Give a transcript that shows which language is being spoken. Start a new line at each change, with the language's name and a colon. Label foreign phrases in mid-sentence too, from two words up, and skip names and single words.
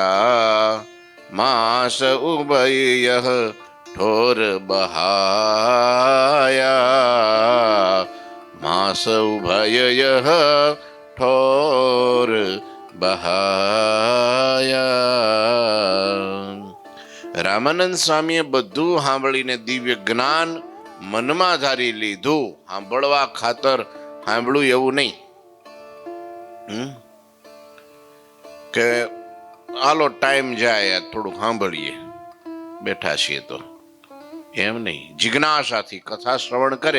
Awadhi: मास उभय यह ठोर बहाया। मास उभय यह ठोर बहाया।
Gujarati: રામાનંદ સ્વામીએ બધું સાંભળીને દિવ્ય જ્ઞાન મનમાં ધારી લીધું। સાંભળવા ખાતર સાંભળ્યું એવું નહીં, કે હાલો ટાઈમ જાય થોડું સાંભળીએ, બેઠા છીએ તો. એમ નહીં, જિજ્ઞાસાથી કથા શ્રવણ કરે.